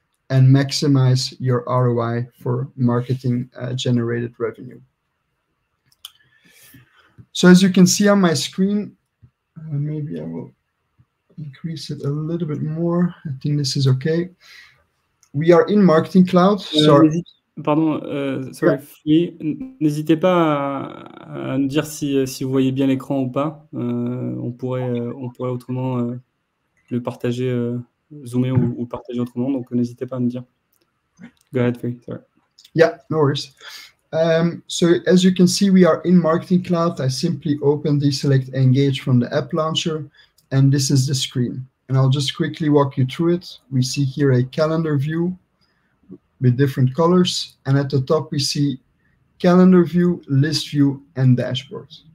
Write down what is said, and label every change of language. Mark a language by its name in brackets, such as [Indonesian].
[English] and maximize your ROI for marketing generated revenue. So as you can see on my screen, maybe I will increase it a little bit more. I think this is okay. We are in Marketing Cloud. [French] Pardon, sorry, n'hésitez pas à me dire si vous voyez bien l'écran ou pas. On pourrait autrement le partager, zoomer ou partager autrement. Donc n'hésitez pas à me dire. [English] Go ahead, Free. Sorry. Yeah, no worries. So as you can see, we are in Marketing Cloud. I simply open Deselect Engage from the app launcher, and this is the screen. And I'll just quickly walk you through it. We see here a calendar view with different colors, and at the top we see calendar view, list view, and dashboard.